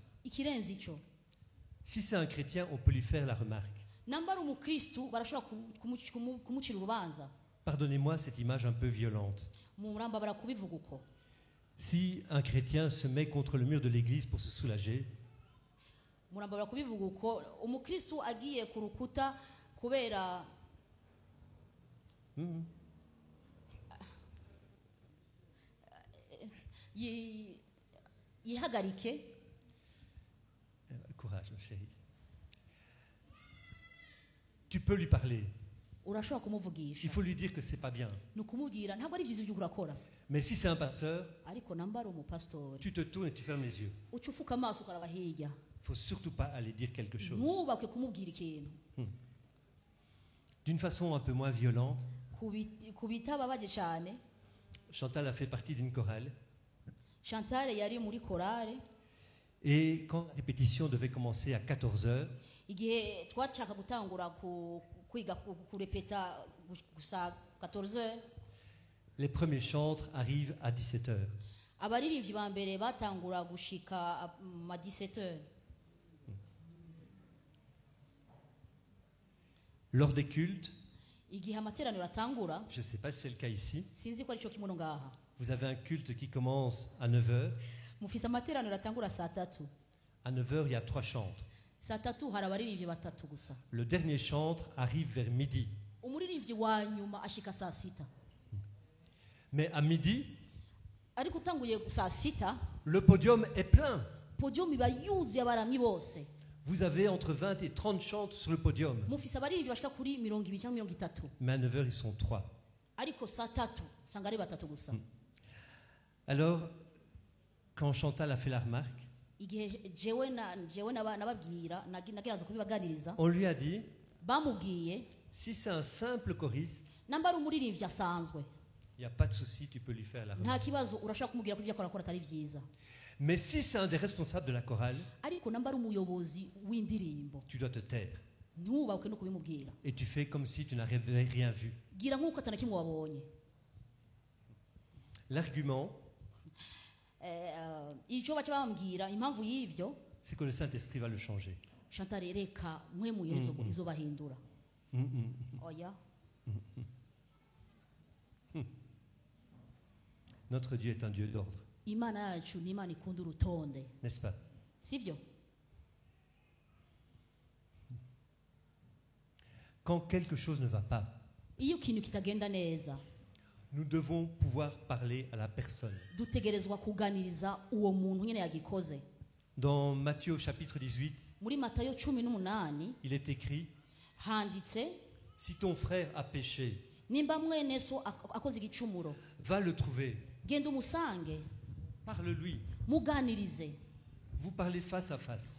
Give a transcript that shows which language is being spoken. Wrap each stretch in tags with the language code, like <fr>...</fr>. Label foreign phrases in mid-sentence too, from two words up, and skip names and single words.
<rn>Ikirenze ico,</rn> <fr>Si c'est un chrétien, on peut lui faire la remarque.</fr> <rn>nambara umukristu barashobora kumucira urubanza.</rn> <fr>Pardonnez-moi cette image un peu violente.</fr> <rn>Muramba barakubivuga uko.</rn> <fr>Si un chrétien se met contre le mur de l'église pour se soulager,</fr> <rn>Muramba barakubivuga uko umukristu agiye ku rukuta kubera yihagarike.</rn> <fr>courage, ma chérie. Tu peux lui parler.</fr> <rn>Urashobora</rn> <fr>Il</fr> <rn>kumuvugisha,</rn> <fr>faut lui dire que c'est pas bien.</fr> <rn>ni ukumubwira ntabwo ari byiza ibyo urakora,</rn> <fr>Mais si c'est un pasteur,</fr> <rn>ariko nambara umupasitori</rn> <fr>tu te tournes et tu fermes les yeux.</fr> <rn>uca ufuka amaso ukaraba hirya,</rn> <fr>Il faut surtout pas aller dire quelque chose.</fr> <rn>ntubakwe kumubwira ikintu</rn> <fr>D'une façon un peu moins violente,</fr> <rn>kubitababaje cyane.</rn> <fr>Chantal a fait partie d'une chorale.</fr> <rn>Chantal yari muri korale,</rn> <fr>Et quand la répétition devait commencer à 14h,</fr> <rn>igihe twashaka gutangura kwiga kurepeta gusa 14h,</rn> <fr>les premiers chantres arrivent à 17h.</fr> <rn>abaririmbyi ba mbere batangura gushika ma 17h.</rn> <fr>Lors des cultes,</fr> <rn>Igihe amateraniro atangura,</rn> <fr>je ne sais pas si c'est le cas ici,</fr> <rn>sinzi ko ari cyo kimono ngaha,</rn> <fr>vous avez un culte qui commence à 9h.</fr> <rn>mufise amateraniro atangura saa 3.</rn> <fr>À 9h, il y a 3 chantres.</fr> <rn>Saa 3 hari abaririmbyi batatu gusa.</rn> <fr>Le dernier chantre arrive vers midi.</fr> <rn>Umuririmbyi wa nyuma ashika saa 6.</rn> <fr>Mais à midi,</fr> <rn>Ariko utanguye saa 6,</rn> <fr>le podium est plein.</fr> <rn>podium iba yuzuye abaramyi bose.</rn> <fr>Vous avez entre 20 et 30 chantres sur le podium.</fr> <rn>Mufise abaririmbyi bashika kuri 20 cyangwa 30.</rn> <fr>Mais à 9h, ils sont 3.</fr> <rn>Ariko saa 3 usanga ari batatu gusa.</rn> <fr>Alors, quand Chantal a fait la remarque,</fr> <rn>Igihe jewe nababwira nageraza kubibaganiriza,</rn> <fr>on lui a dit,</fr> <rn>bamubwiye</rn> <fr>si c'est un simple choriste,</fr> <rn>nambara umuririmbyi asanzwe,</rn> <fr>il n'y a pas de souci, tu peux lui faire la</fr> <rn>nta</rn> <fr>remarque.</fr> <rn>kibazo urashaka kumubwira ko ivyo akora atari vyiza.</rn> <fr>Mais si c'est un des responsables de la chorale,</fr> <rn>Ariko nambara umuyobozi w'indirimbo,</rn> <fr>tu dois te taire.</fr> <rn>ntubawuke no kubimubwira,</rn> <fr>Et tu fais comme si tu n'avais rien vu.</fr> <rn>gira nk'uko atana kimwe wabonye.</rn> <fr>L'argument,</fr> <rn>Icyo baca bambwira impamvu y'ivyo,</rn> <fr>c'est que le Saint-Esprit va le changer.</fr> <rn>Chantal reka mwemuyero izobahindura. Oya,</rn> <fr>Notre Dieu est un Dieu d'ordre,</fr> <rn>Imana yacu ni Imana ikunda urutonde,</rn> <fr>n'est-ce pas?</fr> <rn>sivyo?</rn> <fr>Quand quelque chose ne va pas,</fr> <rn>Iyo ikintu kitagenda neza,</rn> <fr>nous devons pouvoir parler à la personne.</fr> <rn>dutegerezwa kuganiriza uwo muntu nyene yagikoze.</rn> <fr>Dans Matthieu chapitre 18,</fr> <rn>Muri Matayo 18</rn> <fr>il est écrit,</fr> <rn>handitse,</rn> <fr>si ton frère a péché,</fr> <rn>nimba mwene so akoze igicumuro,</rn> <fr>va le trouver,</fr> <rn>genda umusange,</rn> <fr>parle-lui,</fr> <rn>muganirize,</rn> <fr>vous parlez face à face.</fr>